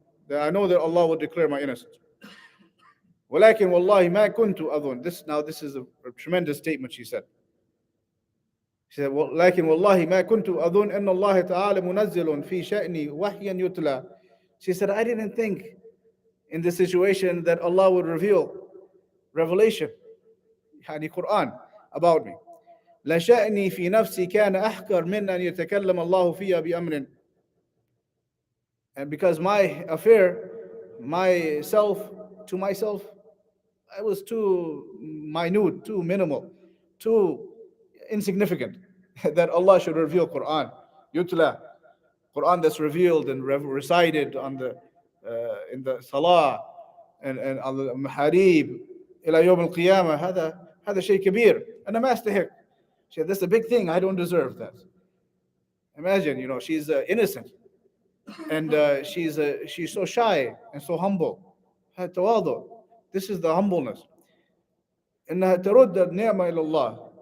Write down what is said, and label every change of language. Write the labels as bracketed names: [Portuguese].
[English] That I know that Allah will declare my innocence. [Arabic] ولكن والله ما كنت أظن. [English] This is a tremendous statement she said. She said, [Arabic] لكن والله ما كنت أظن أن الله تعالى منزل في شأني وحيا يتلى. [English] She said, I didn't think in this situation that Allah would reveal revelation, يعني Quran, about me. [Arabic] لشأني في نفسي كان أحقر من أن يتكلم الله فيها بأمر. [English] And because my affair, to myself, I was too minute, too minimal, too insignificant that Allah should reveal Quran. Yutla, Quran that's revealed and recited on the in the Salah and on the Maharib [Arabic] إلى يوم القيامة. هذا شيء كبير. أنا ما أستحق. [English] She said, that's a big thing. I don't deserve that. Imagine, she's innocent, and she's so shy and so humble. التواضع. This is the humbleness. [Arabic] إنها ترد النعمة إلى الله.